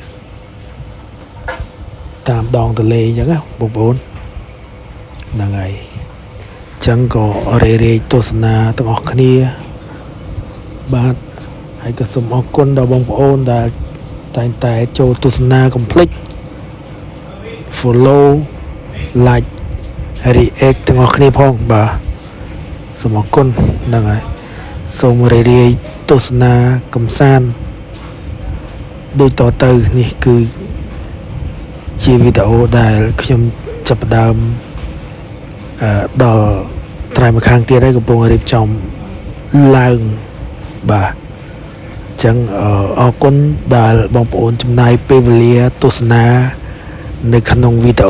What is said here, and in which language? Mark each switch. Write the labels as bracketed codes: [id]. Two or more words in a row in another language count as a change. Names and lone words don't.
[km] តាមដងទន្លេអញ្ចឹងណាបងប្អូនហ្នឹងហើយអញ្ចឹងក៏រេទ ស្សនាទាំងអស់គ្នាបាទហើយក៏សូមអរគុណដល់បងប្អូនដែលតែងតែចូលទស្សនាកុំភ្លេច [en] follow like react [km] ទាំងអស់គ្នាផងបាទសូមអរគុណហ្នឹងហើយសូមរេទស្សនាកំសាន្តដូចតទៅនេះ គឺជាវីដេអូដែលខ្ញុំចាប់ផ្ដើមដល់ត្រៃម្ខាងទៀតហើយកំពុងរៀបចំឡើងបាទអញ្ចឹងអរគុណដែលបងប្អូនចំណាយពេលវេលាទស្សនានៅក្នុងវីដេអូ